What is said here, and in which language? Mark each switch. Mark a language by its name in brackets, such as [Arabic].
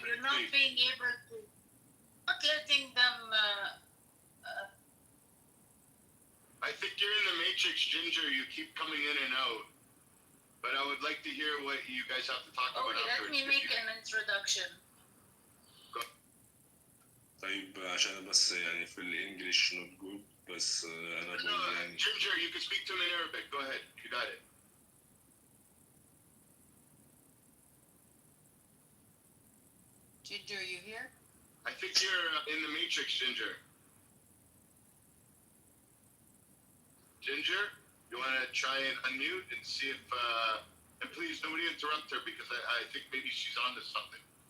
[English] you're not being able to, not letting them. I think you're in the matrix, Ginger. You keep coming in and out. But I would like to hear what you guys have to talk about afterwards. Let me make an introduction. [Arabic] طيب عشان بس يعني في الإنجليش [English] not good [Arabic] بس أنا بقول يعني. [English] Ginger, you can speak to him in Arabic. Go ahead. You got it. Ginger, you here? I think you're in the matrix, Ginger. Ginger, you want to try and unmute and see if, and please nobody interrupt her because I think maybe she's on to something.